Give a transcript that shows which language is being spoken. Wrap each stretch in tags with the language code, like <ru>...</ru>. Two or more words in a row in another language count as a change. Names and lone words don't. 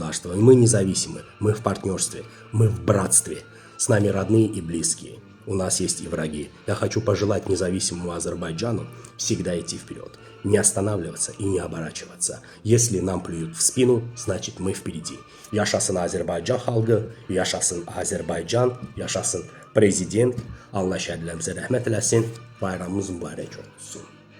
<ru>И мы независимы, мы в партнерстве, мы в братстве. С нами родные и близкие. У нас есть и враги. Я хочу пожелать независимому Азербайджану всегда идти вперед, не останавливаться и не оборачиваться. Если нам плюют в спину, значит мы впереди.</ru> <az>Yaşasın Azerbaycan xalqı, yaşasın Azerbaycan, yaşasın prezident. Allah şəhidlərimizə rəhmət eləsin. Bayramımız mübarək olsun.</az>